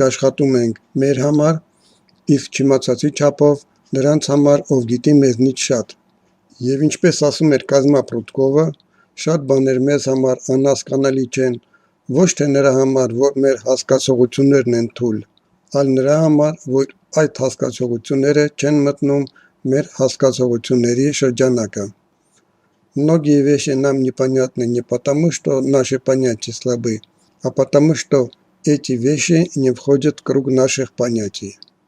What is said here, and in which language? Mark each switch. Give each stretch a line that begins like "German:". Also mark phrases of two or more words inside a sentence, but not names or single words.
Armenian: աշխատում ենք մեր համար, իսկ չիմացածի չափով նրանց համար, ով գիտի մեզնից շատ։ Եվ ինչպես ասում էր Կազմա Պրուդկովը, շատ բաներ մեզ համար անհասկանալի չեն, ոչ թե նրա համար, որ մեր հասկացողություններն են թույլ, այլ նրա համար, որ այդ հասկացությունները չեն մտնում մեր հասկացությունների шրջանակը.
Russian: Многие вещи нам непонятны не потому, что наши понятия слабы, а потому, что эти вещи не входят в круг наших понятий.